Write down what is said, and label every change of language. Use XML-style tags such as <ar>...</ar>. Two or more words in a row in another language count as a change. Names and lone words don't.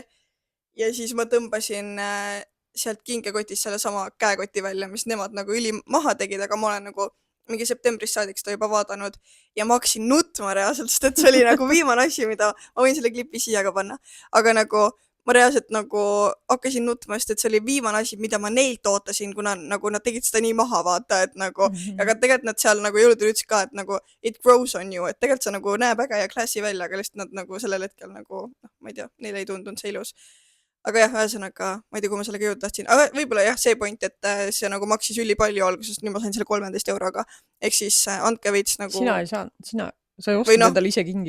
<et>Ja siis ma tõmbasin sealt kingekotist selle sama käekoti välja, mis nemad nagu üli maha tegid, aga ma olen nagu mingi septembris saadik seda juba vaadanud ja ma hakkasin nutma reaalselt, sest et see oli nagu viimane asi, mida ma võin selle klipi siia ka panna. Aga nagu ma reaalselt nagu hakkasin nutma, sest et see oli viimane asi, mida ma neilt ootasin, kuna nagu nad tegid seda nii maha, vaata, et nagu, aga tegelikult nad seal nagu jõuludel ütlesid ka, et nagu</et> <en>it grows on you,</en> <et>et tegelikult see nagu näeb äge ja klassi välja, aga lihtsalt nad nagu sellel hetkel nagu, ma ei tea, neile ei tundunud see ilus. Aga jah, ühesõnaga, ma ei tea, kui ma sellega jõuda tahtsin, aga võib-olla jah, see point, et see nagu maksis üli palju algusest, nüüd ma sain selle 13 euroga, ehk siis andke veits nagu... Sina ei ostnud endale ise kingid.</et>